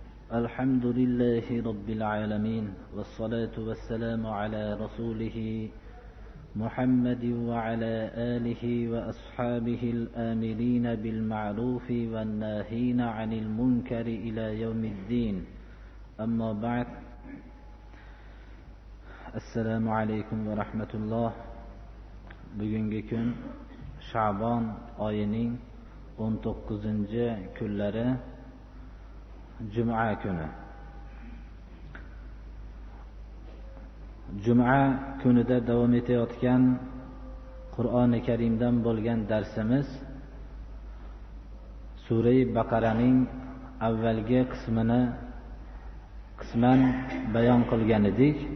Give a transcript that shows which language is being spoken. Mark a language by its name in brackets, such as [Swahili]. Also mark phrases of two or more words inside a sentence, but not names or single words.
[Arabic] الحمد لله رب العالمين والصلاة والسلام على رسوله محمد وعلى آله وأصحابه الآمرين بالمعروف والناهين عن المنكر إلى يوم الدين. أما بعد، السلام عليكم ورحمة الله. [Uzbek] Bugungi kun Sha'bon oyining 19-kunlari Juma kuni. Juma kunida davom etayotgan Qur'oni Karimdan bo'lgan darsimiz Sura Baqaraning avvalgi qisman bayon qilgan edik.